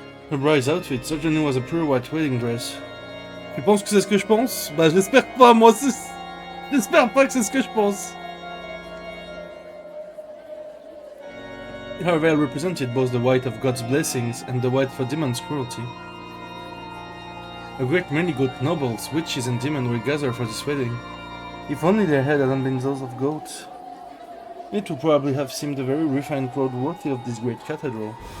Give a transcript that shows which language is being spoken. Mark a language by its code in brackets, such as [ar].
[en] Her bride's outfit certainly was a pure white wedding dress. [fr] Tu penses que c'est ce que je pense? Bah j'espère pas, moi aussi. J'espère pas que c'est ce que je pense. [en] Her veil represented both the white of God's blessings and the white for demon's cruelty. A great many good nobles, witches and demons were gathered for this wedding. If only their head hadn't been those of goats. It would probably have seemed a very refined crowd worthy of this great cathedral.